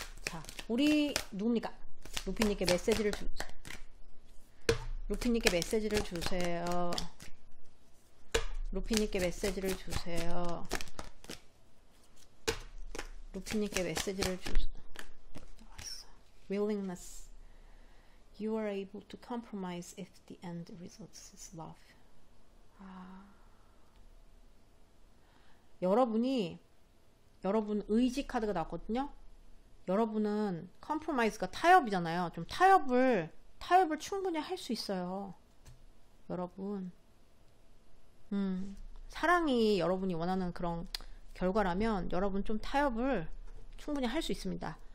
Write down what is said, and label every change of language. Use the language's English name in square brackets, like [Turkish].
[Korean] 자, 우리 누굽니까? 루피님께 메시지를 루피님께 메시지를 주세요. 루피님께 메시지를 주세요. 루피님께 메시지를 주세요. [English] Willingness. You are able to compromise if the end result is love. [Korean] 여러분 의지 카드가 나왔거든요. 여러분은 compromise가 타협이잖아요. 좀 타협을 충분히 할 수 있어요. 여러분. 사랑이 여러분이 원하는 그런 결과라면 여러분 좀 타협을 충분히 할 수 있습니다.